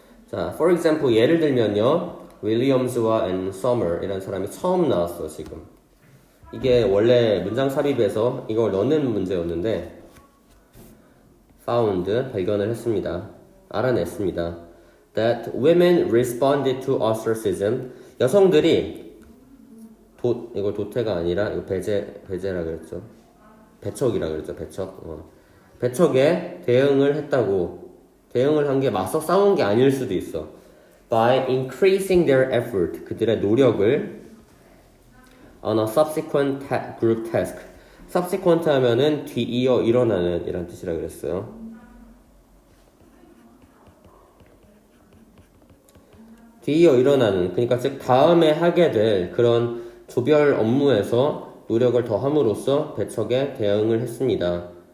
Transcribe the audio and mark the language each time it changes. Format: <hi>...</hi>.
<ko>자, for example 예를 들면요, 윌리엄스와 앤 서머 이라는 사람이 처음 나왔어. 지금 이게 원래 문장 삽입에서 이걸 넣는 문제였는데 found 발견을 했습니다. 알아냈습니다.</ko> <en>that women responded to ostracism.</en> <ko>여성들이 이걸 도태가 아니라 이거 배제라 그랬죠. 배척이라 그랬죠. 배척에 대응을 했다고. 대응을 한 게 맞서 싸운 게 아닐 수도 있어.</ko> <en>by increasing their effort. 그들의 노력을 on a subsequent group task.</en> <ko>subsequent 하면은 뒤이어 일어나는 이란 뜻이라 그랬어요. 뒤이어 일어나는, 그러니까 즉 다음에 하게 될 그런 조별 업무에서 노력을 더함으로써 배척에 대응을 했습니다.</ko>